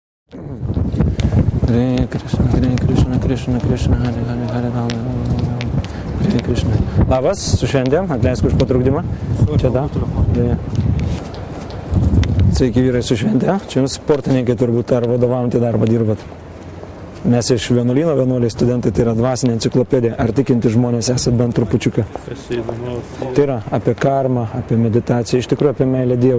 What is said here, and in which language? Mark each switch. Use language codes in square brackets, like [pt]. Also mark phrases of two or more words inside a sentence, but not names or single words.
[sa] Hare Krishna, Krishna, Hare Hare, Hare Rama, Hare Krishna. [lt] Labas, su šventėm, atleisk už patrukdymą. Čia da. Sveiki vyrai su šventė. Čia jums sportininkai turbūt ar vadovaujantį darbą dirbat. Mes iš vienuolyno, vienuoliai studentai, tai yra dvasinė enciklopedija. Ar tikinti žmonės esate bent trupučiuką? Tai yra apie karmą, apie meditaciją, iš tikrųjų apie meilę Dievui.